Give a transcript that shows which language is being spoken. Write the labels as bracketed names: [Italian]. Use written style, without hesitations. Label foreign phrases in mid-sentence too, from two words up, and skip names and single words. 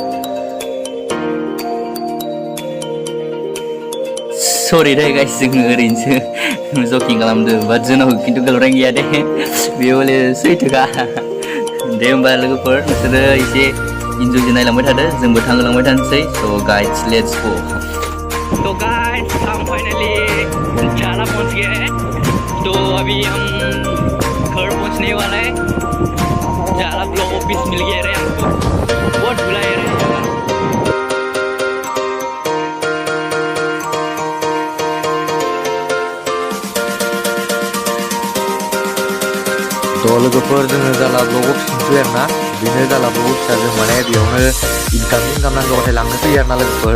[Bodo] सरि दे गाइस, जोङो ओरैनोसो जकिं खालामदों, बाट जोंनाव खिन्थु गार्लफ्रेन्ड गैया दे, बेयो हले सैथोखा। दे होमबा लोगोफोर, नोंसोरो एसे इन्जयजों नायलांबाय थादो, जोंबो थांहोलांबाय थानोसै। [English] guys let's go. [Hindi] गाइस हम फाइनली झाला पहुंच गए हैं। अभी हम घर पहुंचने वाला है। झाला ब्लॉक ऑफिस मिल गया रे हमको, बहुत बुलाया रे। [Bodo] लोगोफोर जोङो जाला ब्लक अफिस मोनफैबाय आरोना। बेनो जाला ब्लक अफिसा। जों माने बेयावनो इनकाम नांगौबाथाय लांनो फैयो आरोना लोगोफोर।